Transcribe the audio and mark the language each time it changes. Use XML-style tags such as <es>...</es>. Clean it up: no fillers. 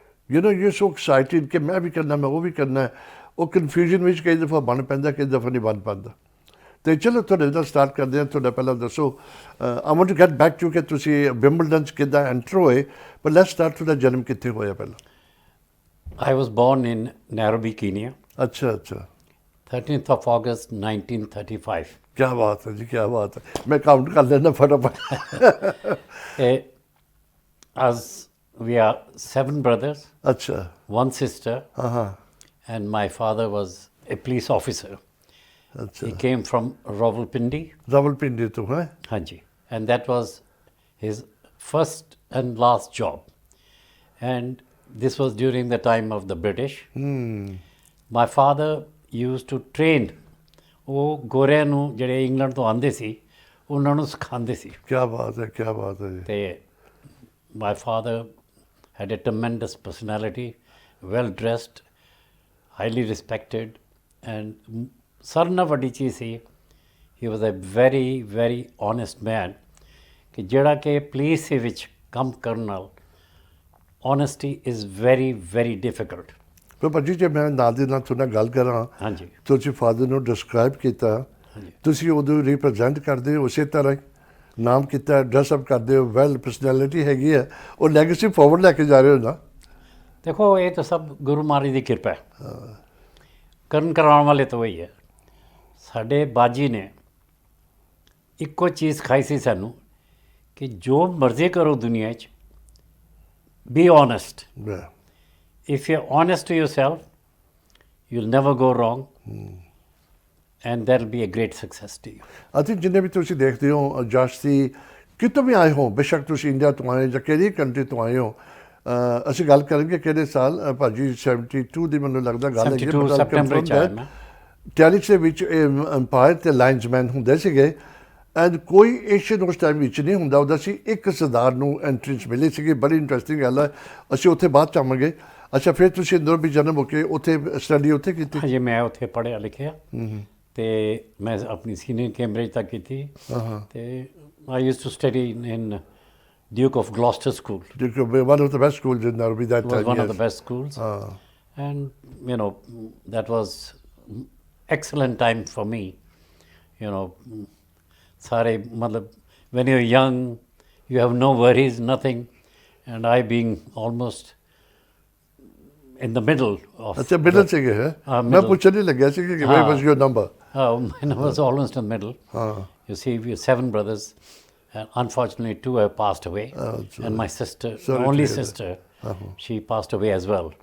<en>you so excited</en> <pa>ਕਿ ਮੈਂ ਵੀ ਕਰਨਾ, ਮੈਂ ਉਹ ਵੀ ਕਰਨਾ। ਉਹ ਕਨਫਿਊਜ਼ਨ ਵਿੱਚ ਕਈ ਦਫਾ ਬਣ ਪੈਂਦਾ, ਕਈ ਦਫਾ ਨਹੀਂ ਬਣ ਪਾਉਂਦਾ। ਅਤੇ ਚਲੋ ਤੁਹਾਡੇ ਨਾਲ ਸਟਾਰਟ ਕਰਦੇ ਹਾਂ। ਤੁਹਾਡਾ ਪਹਿਲਾਂ ਦੱਸੋ,</pa> <en>I want to get back to</en> <pa>ਕਿ ਤੁਸੀਂ ਵਿੰਬਲਡਨ 'ਚ ਕਿੱਦਾਂ ਐਂਟਰ ਹੋਏ, ਪਰ</pa> <en>let's start</en> <pa>ਤੁਹਾਡਾ ਜਨਮ ਕਿੱਥੇ ਹੋਇਆ ਪਹਿਲਾਂ?</pa> <en>I was born in Nairobi, Kenya.</en> <pa>ਅੱਛਾ ਅੱਛਾ।</pa> <en>13th of August 1935.</en> <pa>ਕਿਆ ਬਾਤ ਹੈ ਜੀ, ਕਿਆ ਬਾਤ ਹੈ। ਮੈਂ ਕਾਊਂਟ ਕਰ ਲੈਂਦਾ ਫਟਾਫਟ।</pa> <en>As we are 7 brothers,</en> <pa>ਅੱਛਾ।</pa> <en>1 sister,</en> <pa>ਹਾਂ।</pa> <en>and my father was a police officer.</en> <pa>ਅੱਛਾ।</pa> <en>He came from Rawalpindi.</en> <pa>Rawalpindi ਤੋਂ ਹੈ? Hanji.</pa> <en>And that was his first and last job. And this was during the time of the British. My father used to train</en> <pa>ਉਹ ਗੋਰਿਆਂ ਨੂੰ ਜਿਹੜੇ England ਤੋਂ ਆਉਂਦੇ ਸੀ, ਉਹਨਾਂ ਨੂੰ ਸਿਖਾਉਂਦੇ ਸੀ। ਕਿਆ ਬਾਤ ਹੈ, ਕਿਆ ਬਾਤ ਹੈ ਜੀ।</pa> <en>ਤੇ my father had a tremendous personality, well dressed, highly respected, and</en> <pa>ਸਾਰਿਆਂ ਨਾਲੋਂ ਵੱਡੀ ਚੀਜ਼ ਸੀ,</pa> <en>he was a very very honest man,</en> <pa>ਕਿ ਜਿਹੜਾ ਕਿ ਪੁਲਿਸ ਦੇ ਵਿੱਚ ਕੰਮ ਕਰਨ ਨਾਲ</pa> <en>honesty is very very difficult.</en> <pa>ਪਰ ਭਾਜੀ, ਜੇ ਮੈਂ ਨਾਲ ਦੀ ਨਾਲ ਤੁਹਾਡੇ ਨਾਲ ਗੱਲ ਕਰਾਂ, ਹਾਂਜੀ, ਤੁਸੀਂ ਫਾਦਰ ਨੂੰ ਡਿਸਕ੍ਰਾਈਬ ਕੀਤਾ, ਤੁਸੀਂ ਉਦੋਂ ਰਿਪਰੈਜ਼ੈਂਟ ਕਰਦੇ ਹੋ ਉਸੇ ਤਰ੍ਹਾਂ ਨਾਮ ਕੀਤਾ, ਡਰੈਸਅਪ ਕਰਦੇ ਹੋ, ਵੈਲ ਪਰਸਨੈਲਿਟੀ ਹੈਗੀ ਹੈ, ਉਹ ਲੈਗੇਸੀ ਫੋਰਵਰਡ ਲੈ ਕੇ ਜਾ ਰਹੇ ਹੋ ਨਾ? ਦੇਖੋ, ਇਹ ਤਾਂ ਸਭ ਗੁਰੂ ਮਹਾਰਾਜ ਦੀ ਕਿਰਪਾ ਹੈ। ਕਰਨ ਕਰਾਉਣ ਵਾਲੇ ਤਾਂ ਉਹੀ ਹੈ। ਸਾਡੇ ਬਾਜੀ ਨੇ ਇੱਕੋ ਚੀਜ਼ ਸਿਖਾਈ ਸੀ ਸਾਨੂੰ ਕਿ ਜੋ ਮਰਜ਼ੀ ਕਰੋ ਦੁਨੀਆ 'ਚ,</pa> <en>Be honest. If you're honest to yourself, you'll never go wrong, and that'll be a great success to you. I think</en> <pa>ਜਿੰਨੇ ਵੀ ਤੁਸੀਂ ਦੇਖਦੇ ਹੋ ਜਾਸਤੀ ਕਿਤੋਂ ਵੀ ਆਏ ਹੋ, ਬੇਸ਼ੱਕ ਤੁਸੀਂ ਇੰਡੀਆ ਤੋਂ ਆਏ ਜਾਂ ਕਿਹੜੀ ਕੰਟਰੀ ਤੋਂ ਆਏ ਹੋ, ਅਸੀਂ ਗੱਲ ਕਰਾਂਗੇ ਕਿਹੜੇ ਸਾਲ। ਭਾਜੀ 72 ਦੀ ਮੈਨੂੰ ਲੱਗਦਾ ਗੱਲ ਹੈਗੀ, 72 ਸੈਪਟੈਂਬਰ 'ਚ ਆਇਆ ਮੈਂ। ਟੈਰਿਸ ਦੇ ਵਿੱਚ ਅੰਪਾਇਰ ਅਤੇ ਲਾਈਨਸਮੈਨ ਹੁੰਦੇ ਸੀਗੇ, ਐਂਡ ਕੋਈ ਏਸ਼ੀਅਨ ਉਸ ਟਾਈਮ ਵਿੱਚ ਨਹੀਂ ਹੁੰਦਾ ਉਹਦਾ ਸੀ। ਇੱਕ ਸਰਦਾਰ ਨੂੰ ਐਂਟਰੈਂਸ ਮਿਲੀ ਸੀਗੀ, ਬੜੀ ਇੰਟਰਸਟਿੰਗ ਗੱਲ ਹੈ, ਅਸੀਂ ਉੱਥੇ ਬਾਅਦ 'ਚ ਆਵਾਂਗੇ। ਅੱਛਾ, ਫਿਰ ਤੁਸੀਂ ਇੰਦੌਰ ਵੀ ਜਨਮ ਹੋ ਕੇ ਉੱਥੇ ਸਟੱਡੀ ਉੱਥੇ ਕੀਤੀ? ਹਾਂਜੀ, ਮੈਂ ਉੱਥੇ ਪੜ੍ਹਿਆ ਲਿਖਿਆ, ਤੇ ਮੈਂ ਆਪਣੀ ਸੀਨੀਅਰ ਕੈਂਬਰਿਜ ਤੱਕ ਕੀਤੀ ਤੇ</pa> <en>I used to study in Duke of Gloucester School. One of the best schools in Narvi that It was time. one yes. of the best schools. And, you know, that was excellent time for me. You know, sare, matlab, when you're young, you have no worries, nothing. And I being almost in the middle of...</en> <hi>अच्छा middle से गए हैं मैं पूछने नहीं लगा कि</hi> <en>where was your number my number was almost in the middle you see we have 7 brothers and unfortunately 2 have passed away and my sister Sorry my only to hear sister she passed away as well</en>